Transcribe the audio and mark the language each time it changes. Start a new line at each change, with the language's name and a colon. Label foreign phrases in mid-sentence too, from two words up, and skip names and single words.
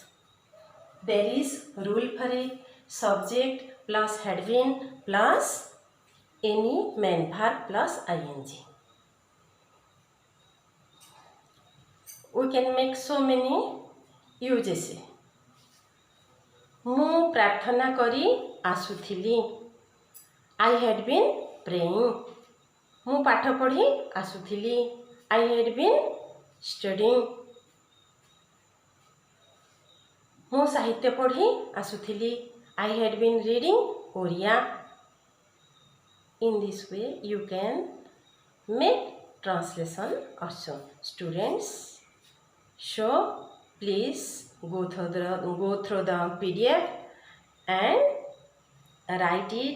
English: There is rule for it: subject plus had been plus any main verb plus ing. We can make so many uses.
Odia: ମୁଁ ପ୍ରାର୍ଥନା କରି ଆସୁଥିଲି.
English: I had been praying.
Odia: ମୁଁ ପାଠ ପଢ଼ି ଆସୁଥିଲି.
English: I had been studying.
Odia: ମୁଁ ସାହିତ୍ୟ ପଢ଼ି ଆସୁଥିଲି.
English: I had been reading ଓଡ଼ିଆ. In this way, you can make translation also. Students, So please go through the PDF and write it.